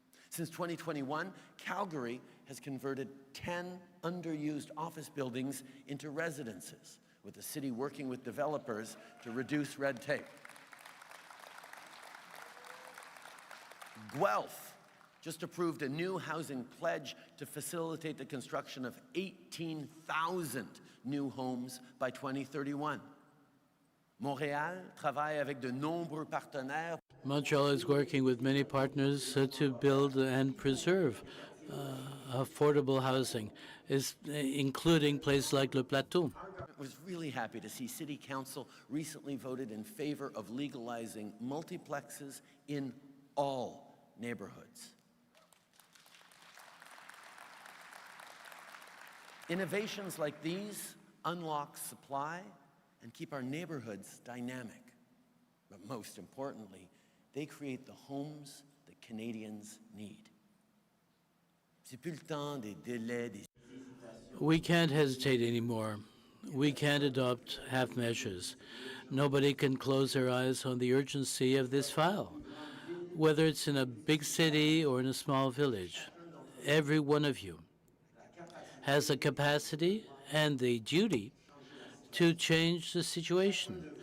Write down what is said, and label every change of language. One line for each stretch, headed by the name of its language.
English: Since 2021, Calgary has converted 10 underused office buildings into residences, with the city working with developers to reduce red tape. Guelph just approved a new housing pledge to facilitate the construction of 18,000 new homes by 2031.
French: Montréal travaille avec de nombreux partenaires.
English: Montreal is working with many partners to build and preserve affordable housing, including places like Le Plateau. I was really happy to see City Council recently voted in favor of legalizing multiplexes in all neighborhoods. Innovations like these unlock supply and keep our neighborhoods dynamic. But most importantly, they create the homes that Canadians need.
French: C'est plus le temps des délais, des...
English: We can't hesitate anymore. We can't adopt half measures. Nobody can close their eyes on the urgency of this file. Whether it's in a big city or in a small village, every one of you has the capacity and the duty to change the situation.